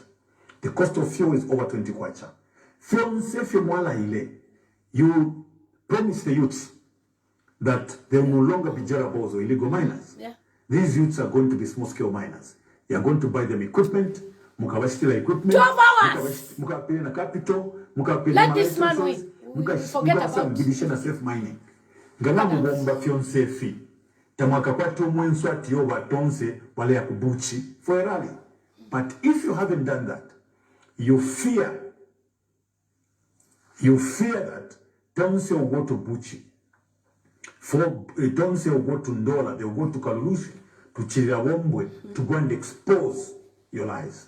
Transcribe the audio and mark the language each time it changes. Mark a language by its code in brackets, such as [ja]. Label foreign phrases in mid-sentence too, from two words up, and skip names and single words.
[en] The cost of fuel is over 20 kwacha. You promise the youths that they will no longer be jarables or illegal miners. Yeah. These youths are going to be small-scale miners. You are going to buy them equipment, [bem] mukawashitila equipment, [en] 12 hours! [bem] mukawapili na capital, mukawapili [en] Let [bem] na [en] this man win. Forget about [bem] mukawapili na [en] safe mining. [bem] Ngana mugomba fion fi. Tamwaka kwa mwenso ati yo batonse wale ya kubuchi [en] for a rally. But if you haven't done that, you fear that Tonse will go to Buchi. For Tonse will go to Ndola, they will go to Kalulushi, to Chirawombwe, to go and expose your lies.